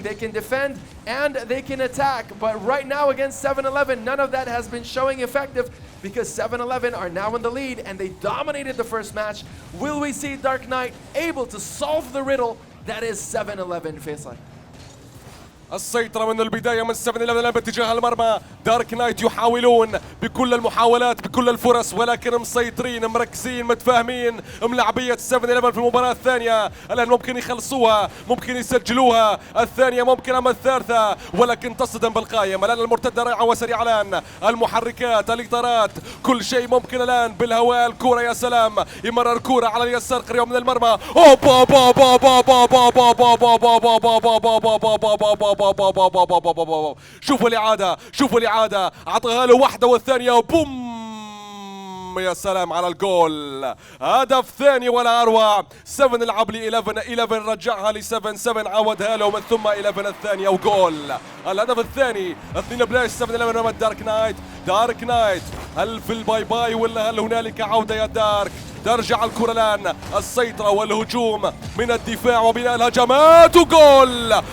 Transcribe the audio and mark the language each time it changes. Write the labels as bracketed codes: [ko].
[en] They can defend and they can attack, but right now against 7-Eleven, none of that has been showing effective because 7-Eleven are now in the lead and they dominated the first match. Will we see Dark Knight able to solve the riddle that is 7-Eleven, Faisal? [ar] السيطرة من البداية من 7-Eleven باتجاه المرمى. دارك نايت يحاولون بكل المحاولات بكل الفرص، ولكن مسيطرين مركزين متفاهمين. ملاعبية 7-Eleven في المباراة الثانية الآن ممكن يخلصوها، ممكن يسجلوها، الثانية ممكن أما الثالثة، ولكن تصدم بالقائم. الآن المرتدة رائعة وسريعة الآن، المحركات الإطارات كل شيء ممكن الآن بالهواء. الكرة يا سلام، يمرر كرة على اليسار قريب من المرمى. أوبا با با با با با با با با با با با با با با با با شوفوا الإعادة، شوفوا الإعادة، أعطاها له واحدة والثانية بوم، يا سلام على الجول. هدف ثاني ولا أروع. 7 لعب لي 11 رجعها ل 7 عودها له من ثم 11 الثانية وجول. الهدف الثاني 2 7-Eleven أمام دارك نايت. دارك نايت هل في الباي باي ولا هل هنالك عودة يا دارك؟ ترجع الكرة الآن، السيطرة والهجوم من الدفاع وبناء الهجمات وجول.